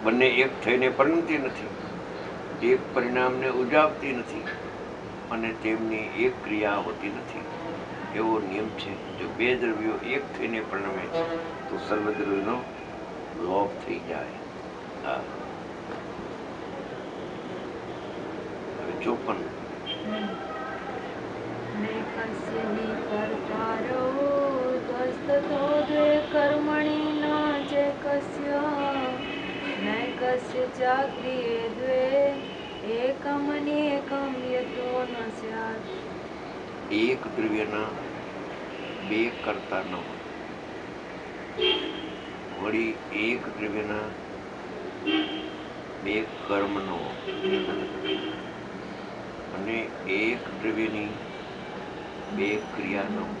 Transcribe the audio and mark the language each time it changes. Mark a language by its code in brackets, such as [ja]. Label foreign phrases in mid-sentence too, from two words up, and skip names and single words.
[gu] બંને એક થઈને પરિણતી નથી, એક પરિણામને ઉજાવતી નથી અને તેમની એક ક્રિયા હોતી નથી. એવો નિયમ છે. જો બે દ્રવ્યો એક થઈને પરિણમે છે તો સર્વ દ્રવ્યનો લોપ થઈ જાય. હા. હવે 54. [sa] नैकस्य हि कर्तारो त्वस्ततो द्वे कर्मणि न चैकस्य नैकस्य चाक्रिये द्वे एकमनेकं यतो न स्यात्. [gu] એક દ્રવ્યના બે કરતા ન હોય, વળી એક દ્રવ્યના બે કર્મ ન હોય અને એક દ્રવ્યની બે ક્રિયા ન હોય.